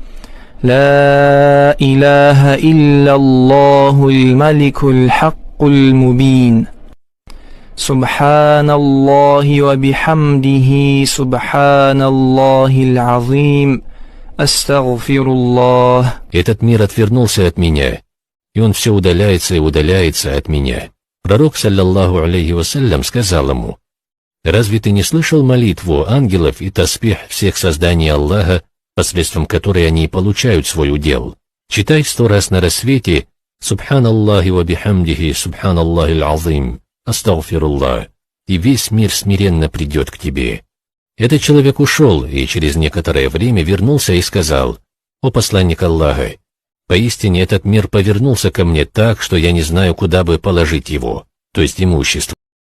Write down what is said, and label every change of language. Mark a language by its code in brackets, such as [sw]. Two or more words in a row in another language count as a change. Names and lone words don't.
[ar] لا إله إلا الله الملك الحق المبين. سبحان الله وبحمده سبحان الله العظيم. Астагфируллах. [ru] Этот мир отвернулся от меня, и он все удаляется и удаляется от меня. Пророк, [ar] صلى الله عليه وسلم, [ru] сказал ему: разве ты не слышал молитву ангелов и таспих всех созданий Аллаха, посредством которой они получают свой удел? Читай 100 раз на рассвете [ar] «سبحان الله وبحمده سبحان الله العظيم أستغفر الله», [ru] и весь мир смиренно придет к тебе. Этот человек ушел и через некоторое время вернулся и сказал: «О посланник Аллаха, поистине этот мир повернулся ко мне так, что я не знаю, куда бы положить его, то есть имущество.